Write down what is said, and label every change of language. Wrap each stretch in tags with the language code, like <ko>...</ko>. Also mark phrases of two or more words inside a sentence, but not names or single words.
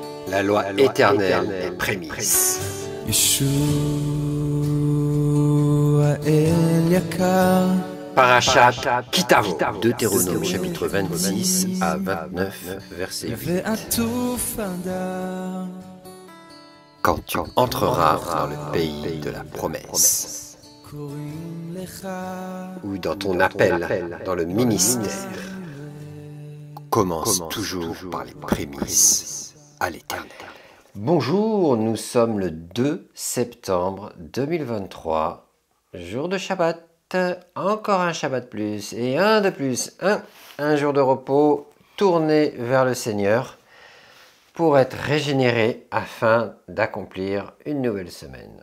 <fr>La loi éternelle est prémisse.</fr> <he>ישוע אל יקר</he> <fr>Parashat Kitavo, Deutéronome chapitre 26 à 29, verset 8.</fr> <he>ועטוף הדר</he> <fr>Quand tu entreras dans le pays de la promesse,</fr> <he>קוראים לך</he> <fr>ou dans ton appel dans le ministère, commence toujours par les prémices à l'Éternel. Bonjour, nous sommes le 2 septembre 2023, jour de Shabbat, encore un Shabbat plus et un de plus, un jour de repos tourné vers le Seigneur pour être régénéré afin d'accomplir une nouvelle semaine.</fr>